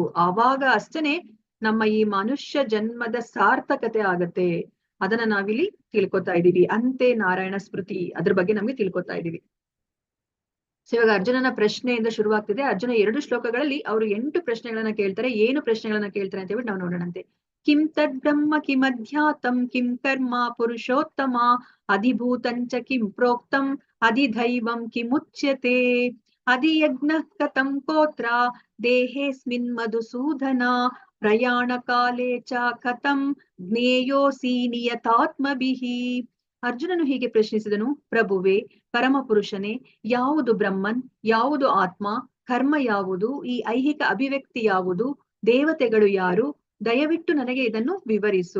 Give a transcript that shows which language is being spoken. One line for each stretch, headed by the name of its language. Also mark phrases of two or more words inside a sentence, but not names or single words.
Kannada: ಆವಾಗ ಅಷ್ಟೇನೆ ನಮ್ಮ ಈ ಮನುಷ್ಯ ಜನ್ಮದ ಸಾರ್ಥಕತೆ ಆಗತ್ತೆ. ಅದನ್ನ ನಾವಿಲ್ಲಿ ತಿಳ್ಕೊತಾ ಇದೀವಿ. ಅಂತೆ ನಾರಾಯಣ ಸ್ಮೃತಿ, ಅದ್ರ ಬಗ್ಗೆ ನಮ್ಗೆ ತಿಳ್ಕೊತಾ ಇದೀವಿ. ಸೊ ಇವಾಗ ಅರ್ಜುನನ ಪ್ರಶ್ನೆಯಿಂದ ಶುರುವಾಗ್ತಿದೆ. ಅರ್ಜುನ 2 ಶ್ಲೋಕಗಳಲ್ಲಿ ಅವರು 8 ಪ್ರಶ್ನೆಗಳನ್ನ ಕೇಳ್ತಾರೆ. ಏನು ಪ್ರಶ್ನೆಗಳನ್ನ ಕೇಳ್ತಾರೆ ಅಂತ ಹೇಳ್ಬಿಟ್ಟು ನಾವು ನೋಡೋಣಂತೆ.
Sanskrit: ಕಿಂ ತದ್ ಬ್ರಹ್ಮ ಕಿಮಧ್ಯಾತಂ ಕಿಂ ಕರ್ಮ ಪುರುಷೋತ್ತಮ ಅಧಿಭೂತಂಚ ಕಿಂ ಪ್ರೋಕ್ತಂ ಅಧಿದೈವಂ ಕಿಮುಚ್ಯತೆ ಅಧಿಯಜ್ಞ ಕಥಂ ಕೋತ್ರ ದೇಹೇಸ್ಮಿನ್ ಮಧುಸೂದನ ಪ್ರಯಾಣ ಕಾಲೇ ಚ ಕಥಂ ಜ್ಞೇಯೋಸಿ ನಿಯತಾತ್ಮಭಿಃ.
Kannada: ಅರ್ಜುನನು ಹೀಗೆ ಪ್ರಶ್ನಿಸಿದನು, ಪ್ರಭುವೇ, ಪರಮಪುರುಷನೇ, ಯಾವುದು ಬ್ರಹ್ಮನ್, ಯಾವುದು ಆತ್ಮ, ಕರ್ಮ ಯಾವುದು, ಈ ಐಹಿಕ ಅಭಿವ್ಯಕ್ತಿ ಯಾವುದು, ದೇವತೆಗಳು ಯಾರು, ದಯವಿಟ್ಟು ನನಗೆ ಇದನ್ನು ವಿವರಿಸು.